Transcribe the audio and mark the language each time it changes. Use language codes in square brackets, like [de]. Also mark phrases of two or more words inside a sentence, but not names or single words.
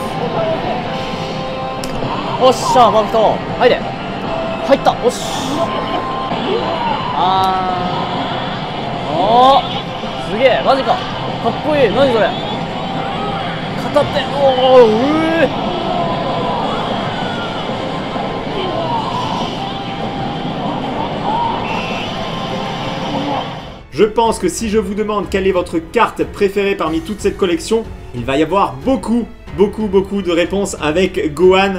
[ja] おっしゃ、パーフェクト。はいで。入った。おっしおー、すげえ。マジか。かっこいい。何それ。片手。おー、 [fr] Je pense que si je vous demande quelle est votre carte préférée parmi toute cette collection, il va y avoir beaucoup de réponses avec Gohan.